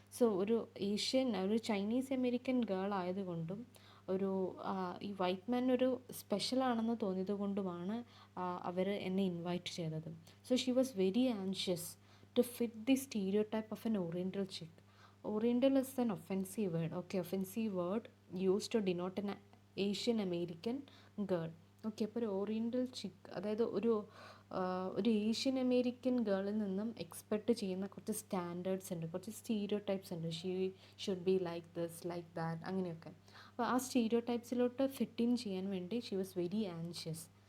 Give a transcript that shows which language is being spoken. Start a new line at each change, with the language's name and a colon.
Malayalam: So ഒരു Chinese American girl ആയതുകൊണ്ടും ഒരു ഈ വൈറ്റ് മാൻ ഒരു സ്പെഷ്യലാണെന്ന് തോന്നിയത് കൊണ്ടുമാണ് അവർ എന്നെ ഇൻവൈറ്റ് ചെയ്തത്.
English: So she was very anxious to fit the stereotype of an oriental chick. Oriental is an offensive word. Okay, offensive word used to denote an Asian American girl.
Malayalam: Okay, അപ്പോൾ ഒരു oriental ചിക്ക്, അതായത് ഒരു Asian American ഗേളിൽ നിന്നും expect ചെയ്യുന്ന കുറച്ച് standards ഉണ്ട്, കുറച്ച് stereo types ഉണ്ട്.
English: she should be like this, like that,
Malayalam: അങ്ങനെയൊക്കെ. അപ്പോൾ ആ സ്റ്റീരിയോ ടൈപ്സിലോട്ട് ഫിറ്റ് ഇൻ ചെയ്യാൻ വേണ്ടി
English: She was very anxious.